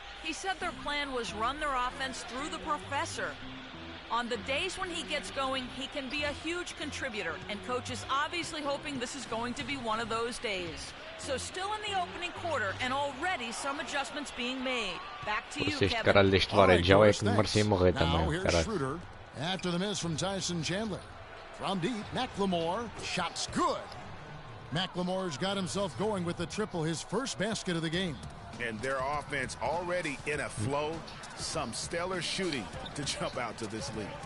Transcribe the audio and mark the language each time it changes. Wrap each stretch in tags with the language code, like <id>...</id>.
<en>He said their plan was run their offense through the professor. On the days when he gets going, he can be a huge contributor, and coach is obviously hoping this is going to be one of those days. So still in the opening quarter, and already some adjustments being made. Back to you,</en> <pt>Este</pt> <en>Kevin.</en> <pt>caralho deste varejão é que me merecia morrer também, caralho.</pt> <en>Schroeder after the miss from Tyson Chandler. From deep, McLemore, shots good. McLemore's got himself going with the triple, his first basket of the game. And their offense already in a flow. Some stellar shooting to jump out to this lead.</en>